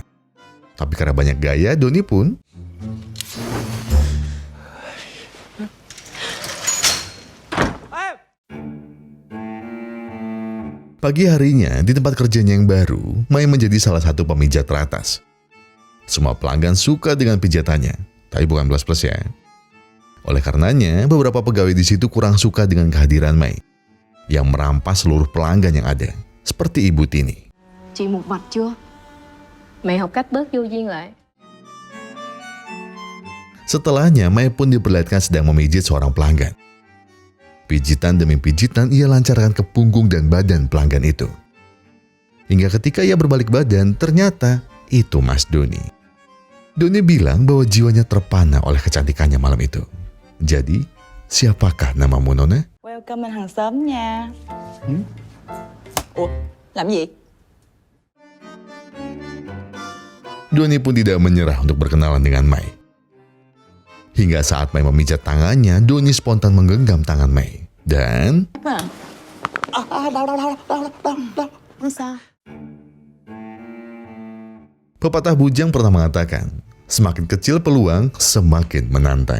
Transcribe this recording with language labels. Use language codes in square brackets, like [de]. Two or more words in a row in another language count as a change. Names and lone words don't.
[id] Tapi karena banyak gaya, Doni pun pagi harinya, di tempat kerjanya yang baru, Mai menjadi salah satu pemijat teratas. Semua pelanggan suka dengan pijatannya, tapi bukan plus-plus ya. Oleh karenanya, beberapa pegawai di situ kurang suka dengan kehadiran Mai, yang merampas seluruh pelanggan yang ada, seperti Ibu Tini. [vi] Chị một mạch chưa? Mẹ học cách bớt vô duyên lại. [id] Setelahnya, Mai pun diperlihatkan sedang memijit seorang pelanggan. Pijitan demi pijitan ia lancarkan ke punggung dan badan pelanggan itu. Hingga ketika ia berbalik badan, ternyata itu Mas Doni. Doni bilang bahwa jiwanya terpana oleh kecantikannya malam itu. Jadi, siapakah namamu, Nona? [vi] Welcome anh hàng xóm nha. Ủa, làm gì? [id] Doni pun tidak menyerah untuk berkenalan dengan Mai. Hingga saat Mai memijat tangannya, Doni spontan menggenggam tangan Mai. Dan [vi] Sao? [id] pepatah bujang pernah mengatakan, semakin kecil peluang, semakin menantang.